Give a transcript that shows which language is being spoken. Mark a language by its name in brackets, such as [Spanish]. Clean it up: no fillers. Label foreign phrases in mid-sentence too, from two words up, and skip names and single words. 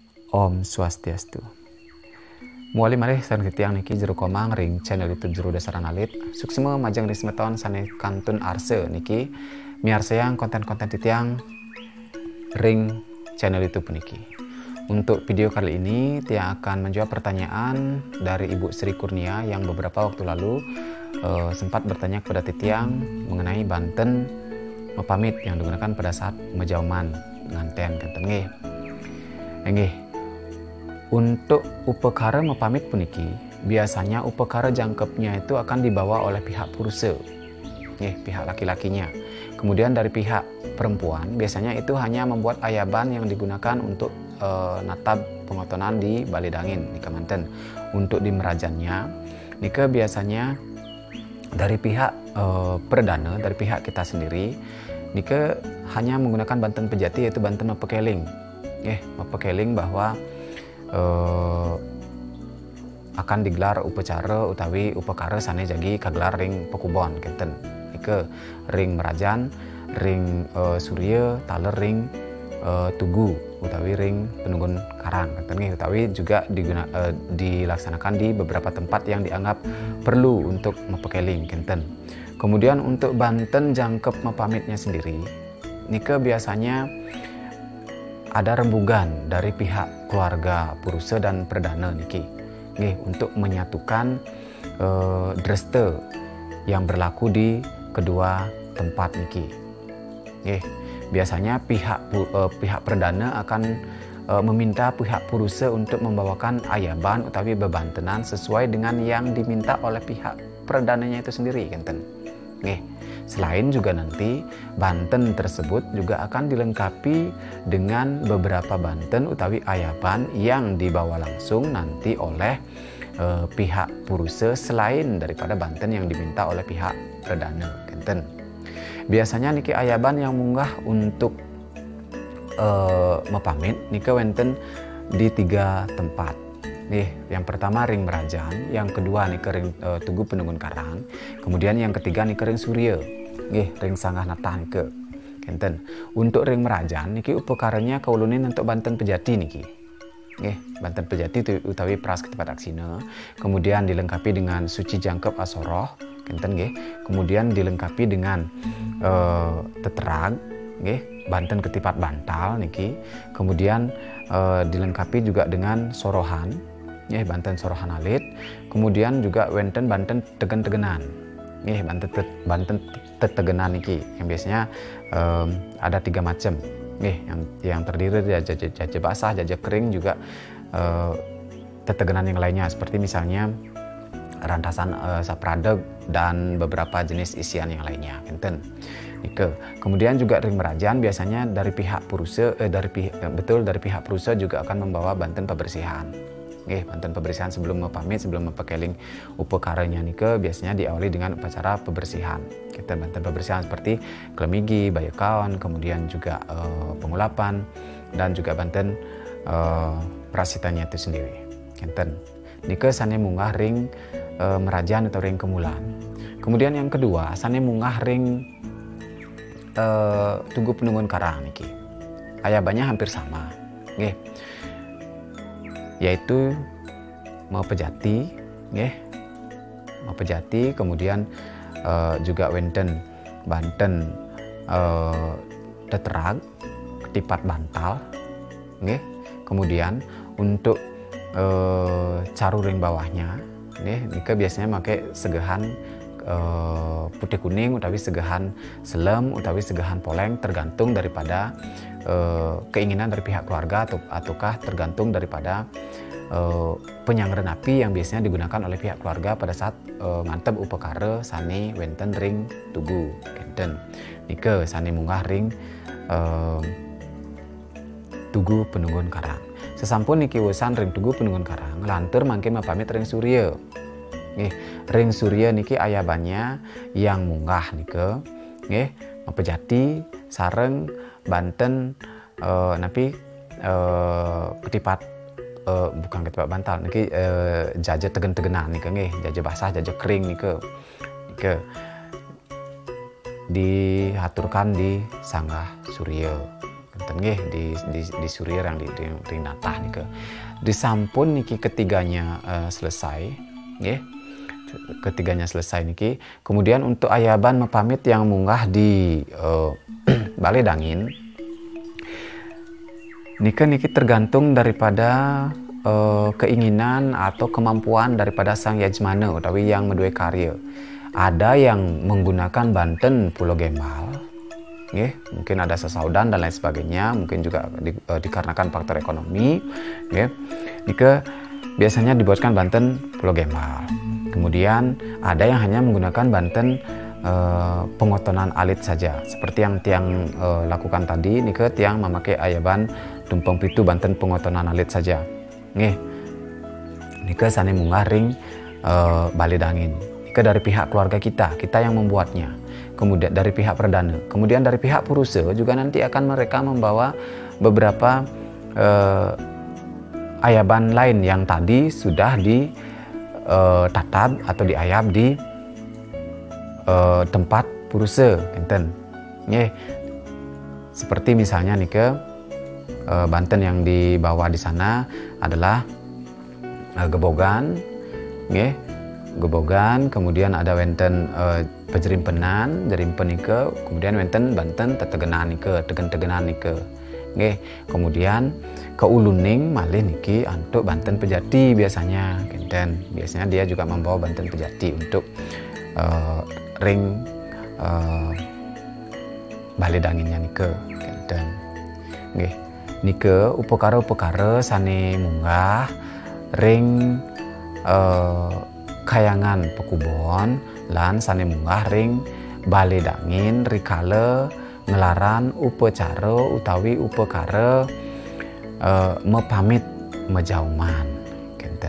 [Balinese] Om Swastiastu. Muali marih san ketiang niki jero komang ring channel YouTube jero dasaran alit. Suksema majang ring semeton sane kantun arse niki miar sayang konten-konten titiang ring channel YouTube niki. [Indonesian] Untuk video kali ini Tiang akan menjawab pertanyaan dari Ibu Sri Kurnia yang beberapa waktu lalu sempat bertanya kepada Titiang mengenai Banten mepamit yang digunakan pada saat mejauman nganten [Balinese] kenten nggih. [Indonesian] Untuk upekara mepamit puniki biasanya upekara jangkepnya itu akan dibawa oleh pihak puruse, pihak laki-lakinya. Kemudian dari pihak perempuan biasanya itu hanya membuat ayaban yang digunakan untuk natab pengotonan di Balidangin di Kemanten. Untuk di merajannya nika biasanya dari pihak perdana, dari pihak kita sendiri nika hanya menggunakan Banten Pejati, yaitu Banten Mepekeling. [Balinese] Mepekeling [Indonesian] bahwa akan digelar upacara [Balinese] utawi upekara sane jagi kagelar ring pekubon kenten. Ike ring merajan, ring surya, taler ring tugu utawi ring penunggun karang kenten utawi [Indonesian] juga dilaksanakan di beberapa tempat yang dianggap perlu untuk [Balinese] mepekeling kenten. [Indonesian] Kemudian untuk Banten jangkep mepamitnya sendiri nika biasanya ada rembugan dari pihak keluarga puruse dan perdana niki untuk menyatukan dreste yang berlaku di kedua tempat niki. Biasanya pihak perdana akan meminta pihak puruse untuk membawakan ayaban utawi bebantenan sesuai dengan yang diminta oleh pihak perdananya itu sendiri kenten. Selain juga nanti Banten tersebut juga akan dilengkapi dengan beberapa Banten utawi ayaban yang dibawa langsung nanti oleh pihak puruse selain daripada Banten yang diminta oleh pihak perdana kenten. Biasanya niki ayaban yang munggah untuk mepamit nika wenten di 3 tempat. Yang pertama ring merajan, yang kedua nih ring tugu penunggun karang, kemudian yang ketiga nih ring surya, [Balinese] ring sanggah natah ke kenten. [Indonesian] Untuk ring merajan niki upekaranya kaulunin untuk Banten Pejati niki. Banten Pejati itu utawi pras ketepat aksina, kemudian dilengkapi dengan suci jangkep asoroh kenten kemudian dilengkapi dengan teterag Banten Ketipat Bantal niki, kemudian dilengkapi juga dengan sorohan Banten Sorohan Alit, kemudian juga wenten Banten Tegen-tegenan Banten Tetegenan niki yang biasanya ada 3 macam yang terdiri dari jaja basah, jaja kering, juga tetegenan yang lainnya seperti misalnya rantasan sapradeg dan beberapa jenis isian yang lainnya enten. Kemudian juga ring merajan biasanya dari pihak puruse dari pihak puruse juga akan membawa Banten Pebersihan. Banten Pebersihan sebelum mepamit, sebelum mepekeling upekaranya nike biasanya diawali dengan upacara pebersihan. Banten Pebersihan seperti klemigi, bayekaon, kemudian juga pengulapan dan juga Banten prasitanya itu sendiri. [Balinese] Nike sane munggah ring merajan atau ring kemulan. [Indonesian] Kemudian yang kedua [Balinese] sane munggah ring tugu penunggun karang niki. [Indonesian] Ayabannya hampir sama, yaitu Mepejati, Mepejati, kemudian juga wenten Banten Teterag, Ketipat Bantal, kemudian untuk caru ring bawahnya, nika biasanya pakai segahan putih kuning utawi segahan selem utawi segahan poleng tergantung daripada keinginan dari pihak keluarga ataukah tergantung daripada penyangren api yang biasanya digunakan oleh pihak keluarga pada saat ngantep upekara [Balinese] sane wenten ring tugu kenten. Nike sane munggah ring tugu penunggun karang. Sesampun niki wesan ring tugu penunggun karang lantur mangke mapamit ring surya. Ring surya niki ayabannya yang munggah nike Mepejati sareng Banten napi Ketipat bukan Ketipat Bantal niki jaja tegen-tegenan niki jaja basah, jaja kering niki diaturkan di sanggah surya enten nggih di Surir yang di Natah niki. [Indonesian] Disampun niki ketiganya selesai nggih. Ketiganya selesai niki. Kemudian untuk ayaban mepamit yang munggah di Balai Dangin niki tergantung daripada keinginan atau kemampuan daripada sang yajmana utawi yang meduwe karya. Ada yang menggunakan Banten Pulau Gembal, mungkin ada sesaudan dan lain sebagainya, mungkin juga dikarenakan faktor ekonomi, nika biasanya dibuatkan Banten Pulau Gembal. Kemudian ada yang hanya menggunakan Banten pengotonan alit saja, seperti yang tiang lakukan tadi, nika tiang memakai ayaban Tumpeng Pitu Banten pengotonan alit saja. [Balinese] Nika sane munggah ring Balai Dangin. [Indonesian] Nika dari pihak keluarga kita yang membuatnya. Kemudian dari pihak perdana, kemudian dari pihak Puruse juga nanti akan mereka membawa beberapa ayaban lain yang tadi sudah ditatab atau diayab di tempat Puruse, enten. Seperti misalnya nika Banten yang dibawa di sana adalah Gebogan, Gebogan, kemudian ada wenten Pejerimpenan, Jerimpen nike, kemudian wenten Banten Tetegenan nike, Tegen-tegenan nike. Kemudian ke Uluning malih niki untuk Banten Pejati biasanya, kenten. Biasanya dia juga membawa Banten Pejati untuk [Balinese] ring Balai Danginnya nike, kenten. Nike upekara-upekara sane munggah ring kayangan Pekubon lan sane munggah ring Balai Dangin rikala ngelaran upacara utawi upekara mepamit mejauman, kenten.